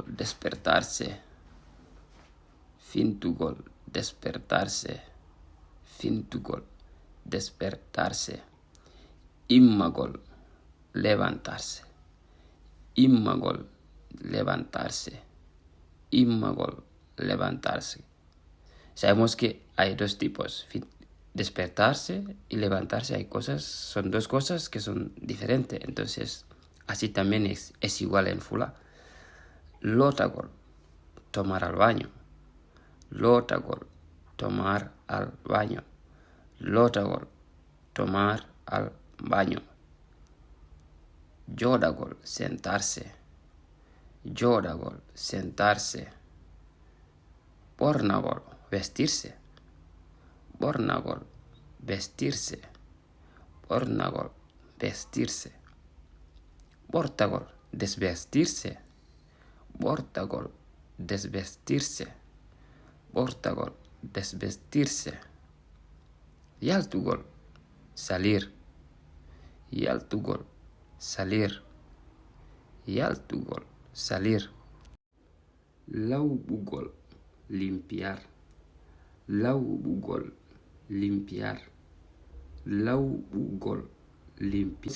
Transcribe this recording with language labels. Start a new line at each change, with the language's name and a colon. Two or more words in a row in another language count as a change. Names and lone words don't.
Spanish: Despertarse. Fintugol. Despertarse. Fintugol. Despertarse. Immagol. Levantarse. Immagol. Levantarse. Immagol. Levantarse. Sabemos que hay dos tipos. Despertarse y levantarse. Son dos cosas que son diferentes. Entonces, así también es igual en Fula. Lotagol. Tomar al baño. Lotagol. Tomar al baño. Lotagol. Tomar al baño.
Fula: Yodagol. Sentarse. Yodagol.
Spanish: Sentarse. Bornagol. Vestirse. Bornagol. Vestirse.
Fula: Bornagol. Vestirse. Bortagol.
Spanish: Desvestirse. Bortagol. Desvestirse. Bortagol. Desvestirse. Yaltugol. Salir. Yaltugol. Salir. Yaltugol. Salir. Laubugol. Limpiar. Laubugol. Limpiar. Laubugol. Limpiar.